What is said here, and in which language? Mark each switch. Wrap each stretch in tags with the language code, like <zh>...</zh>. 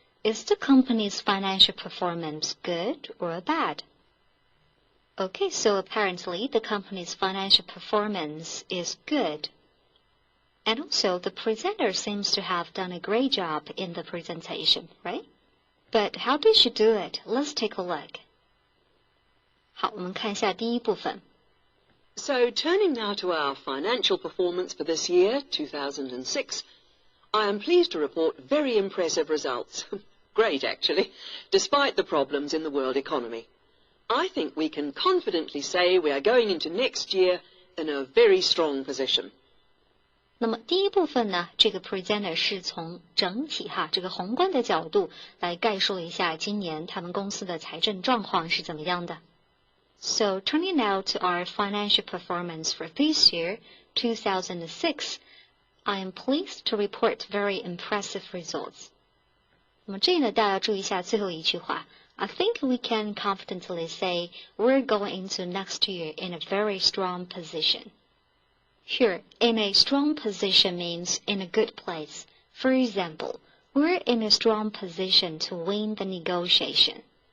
<en>Is the company's financial performance good or bad? Okay, so apparently the company's financial performance is good. And also, the presenter seems to have done a great job in the presentation, right? But how did she do it? Let's take a look.</en> <zh>好，我们看一下第一部分。</zh> <en>So, turning now to our financial performance for this year, 2006, I am pleased to report very impressive results. Great, actually, despite the problems in the world economy. I think we can confidently say we are going into next year in a very strong position.</en> <zh>那么第一部分呢，这个 presenter 是从整体这个宏观的角度来概述了一下今年他们公司的财政状况是怎么样的。</zh> <en>So turning now to our financial performance for this year, 2006, I am pleased to report very impressive results.</en> <zh>那么这里呢，大家要注意一下最后一句话。</zh> <en>I think we can confidently say we're going into next year in a very strong position. Here, in a strong position means in a good place. For example, we're in a strong position to win the negotiation.</en>